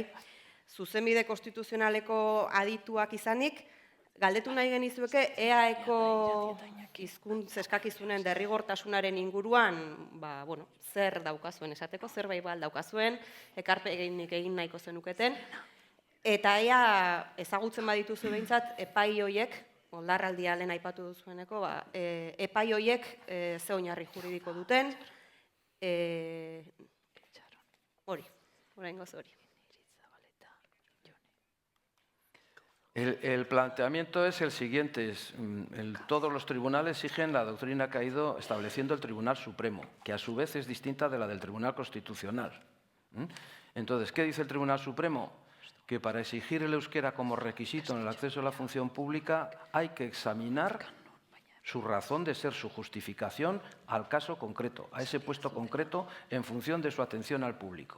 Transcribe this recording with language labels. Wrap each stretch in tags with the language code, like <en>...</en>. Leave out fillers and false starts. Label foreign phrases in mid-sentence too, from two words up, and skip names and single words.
<eu>Zuzenbide konstituzionaleko adituak izanik, galdetu nahi genizueke EAeko hizkuntz eskakizunen derrigortasunaren inguruan, zer daukazuen esateko, zerbait daukazuen, ekarpenik egin nahiko zenuketen, eta ea ezagutzen badituzu behintzat epai hoiek, oldarraldia lehen aipatu duzueneko, epai hoiek ze oinarri juridiko duten, oraingoz hori.</eu> <es>El planteamiento es el siguiente. Todos los tribunales siguen la doctrina que ha ido estableciendo el Tribunal Supremo, que a su vez es distinta de la del Tribunal Constitucional. Entonces, ¿qué dice el Tribunal Supremo? Que para exigir el euskera como requisito en el acceso a la función pública hay que examinar su razón de ser, su justificación al caso concreto, a ese puesto concreto en función de su atención al público.</es>